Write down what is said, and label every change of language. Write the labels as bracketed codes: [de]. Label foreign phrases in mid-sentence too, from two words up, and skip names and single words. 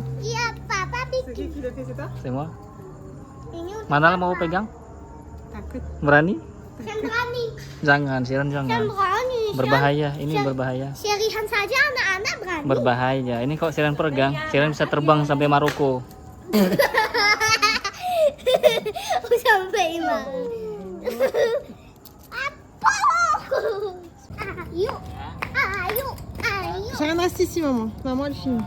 [id] Iya, Papa [fr] C'est [id] bikin. [fr] qui l'a fait, c'est toi? [id] semua. Ini untuk Manal Papa. mau pegang? Takut. Berani? Saya berani. Jangan, Siran Saya jangan. berani. Berbahaya, ini Saya- berbahaya. Syarihan saja anak-anak berani. Berbahaya. Ini kok Siran pegang, Siran bisa terbang sampai Maroko. Sampai mana? Apa? Ayo. Ayo. Ayo. Sherian, [fr] reste ici, maman. Maman, elle filme.